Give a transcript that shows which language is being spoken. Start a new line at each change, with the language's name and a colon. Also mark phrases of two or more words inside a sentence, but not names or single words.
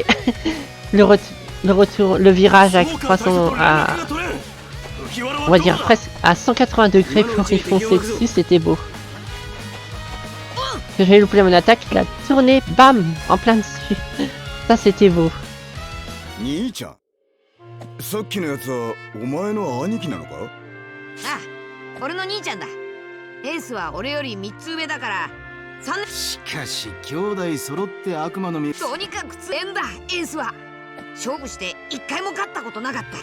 French: le retour, le virage à 300, on va dire presque à 180 degrés pour y foncer dessus, c'était beau. Que j'ai loupé mon attaque, il a tourné, bam, en plein dessus. Ça c'était beau.
Japanese: さっきのやつはお前の兄貴なのか？ああ、俺の兄ちゃんだ。エースは俺より3つ上だから3年。しかし兄弟揃って悪魔の実。とにかく強えんだ、エースは。勝負して1回も勝ったことなかった。